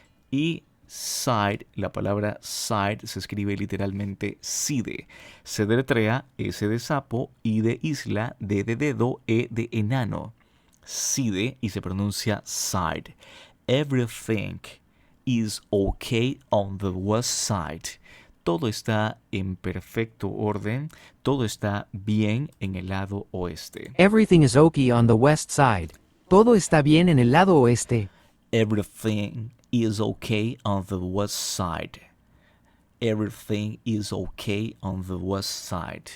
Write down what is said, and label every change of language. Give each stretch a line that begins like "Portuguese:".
Spanish: Y side, la palabra side se escribe literalmente side. Se deletrea S de sapo, I de isla, D de dedo, E de enano. Side y se pronuncia side.
English: Everything is okay on the west side.
Spanish: Todo está en perfecto orden, todo está bien en el lado oeste.
English: Everything is okay on the west side.
Spanish: Todo está bien en el lado oeste.
English: Everything is okay on the west side. Everything is okay on the west side.